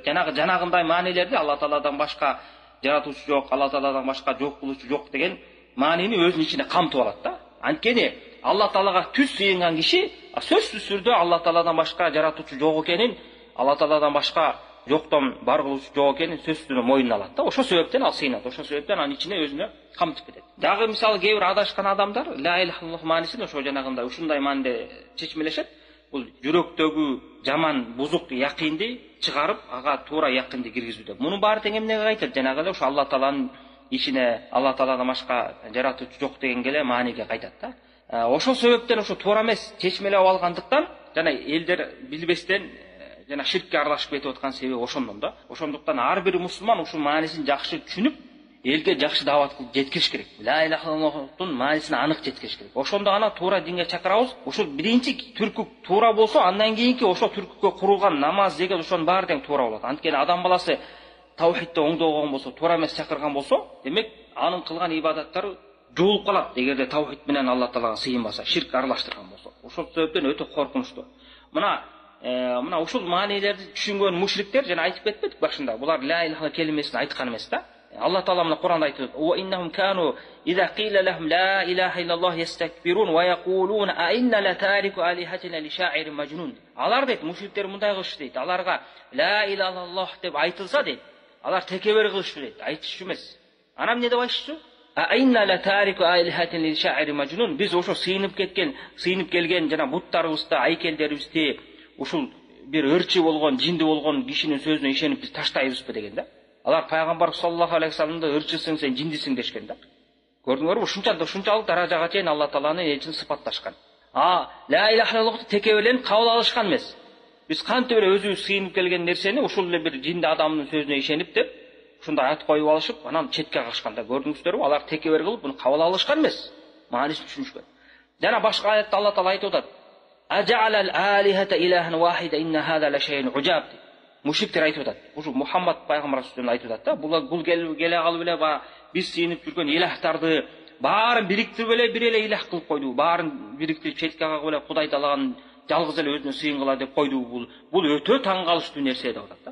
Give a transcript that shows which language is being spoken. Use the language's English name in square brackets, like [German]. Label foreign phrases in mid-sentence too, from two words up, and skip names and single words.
[Kyrgyz] Жанагындай маанилерди Алла Тааладан башка жаратуучу жок, Алла Тааладан башка жок кылуучу жок деген маанини өзүнүн ичине камтып алат да. Анткени Алла Таалага түз сыйынган киши сөзсүз түрдө Алла Тааладан башка жаратуучу жок экенин, Алла Тааладан башка жоктон бар кылуучу жок экенин сөзсүз түрдө мойнуна алат да. Ошол себептен ал сыйынат. Ошол себептен анын ичине өзүнө камтып кетет. Дагы мисалы кээ бир адашкан адамдар [Arabic] لا إله إلا الله [Kyrgyz] маанисин ошо жанагындай ушундай мааниде чечмелешет. Бул жүрөктөгү жаман бузук якинди чыгарып, ага туура якинди киргизүү деп. Мунун баары тең эмнеге кайтат? Жанагы эле ошо Алла Тааланын ишине, Алла Тааладан башка жаратуучу жок дегенге эле мааниге кайтат да. Ошол себептен ошо туура эмес чечмелеп алгандыктан жана элдер билбестен жана ширкке аралашып кетип аткан себеби ошондон да. Ошондуктан ар бир мусулман ушул маанисин жакшы түшүнүп, элге жакшы даават кылып жеткириш керек. [Arabic] لا إله إلا الله [Kyrgyz] маанисин анык жеткириш керек. Ошондо гана туура динге чакырабыз. Ошол биринчи түркүк туура болсо, андан кийинки ошол түркүккө курулган намаз, зекет ошонун баары тең туура болот. Анткени адам баласы таухидте оңдогон болсо, туура эмес чакырган болсо, демек анын кылган ибадаттары жуулуп калат. Эгерде таухид менен Алла Таалага сыйынбаса, ширк аралаштырган болсо. Ошол себептен өтө коркунучтуу. Мына ушул маанилерди түшүнгөн мушриктер жана айтып кетпедик башында. Булар [Arabic] لا إله [Kyrgyz] келимесин айткан эмес да. Алла Таала мына Кур'анда айтып, [Arabic] "وإنهم كانوا إذا قيل لهم لا إله إلا الله يستكبرون ويقولون أئنا لتاركو آلهتنا لشاعر مجنون." [Kyrgyz] Алар дейт, мушриктер мындай кылышты дейт. Аларга [Arabic] لا إله إلا الله [Kyrgyz] деп айтылса дейт, алар текебер кылышты дейт, айтыш эмес. Анан эмне деп айтышты? [Arabic] "أئنا لتاركو آلهتنا لشاعر مجنون." [Kyrgyz] Биз ошо сыйынып келген жана буттарыбызды, айкелдерибизди ушул бир ырчы болгон, жинди болгон кишинин сөзүнө ишенип биз таштайбызбы деген да. Алар пайгамбар [Arabic] صلى الله عليه وسلم [Kyrgyz] ырчысың, сен жиндисиң дешкен да. Көрдүңөрбү? Ушунчалык даражага чейин Алла Тааланы элчин сыпатташкан. [Arabic] لا إله إلا الله [Kyrgyz] текеберленип кабыл алышкан эмес. Биз кантип эле өзүбүз сыйынып келген нерсени ушул эле бир жинди адамдын сөзүнө ишенип деп, ушундай ат коюп алышып, анан четке качканда көрдүңүздөрбү? Алар текебер кылып буну кабыл алышкан эмес. Маанисин түшүнүшкөн. Жана башка аятта Алла Таала айтып атат: [Arabic] "أجعل الآلهة إلها واحدا إن هذا لشيء عجاب." [Kyrgyz] Мушриктер айтып атат. Ушу Мухаммад пайгамбар сөзүн айтып атат да. Бул келе калып эле биз сыйынып жүргөн илахтарды баарын бириктирип эле бир эле илах кылып койду. Баарын бириктирип четке кагып эле Кудай Таалаган жалгыз эле өзүнө сыйынгыла деп койду. Бул өтө таң калыштуу нерсе деп атат да.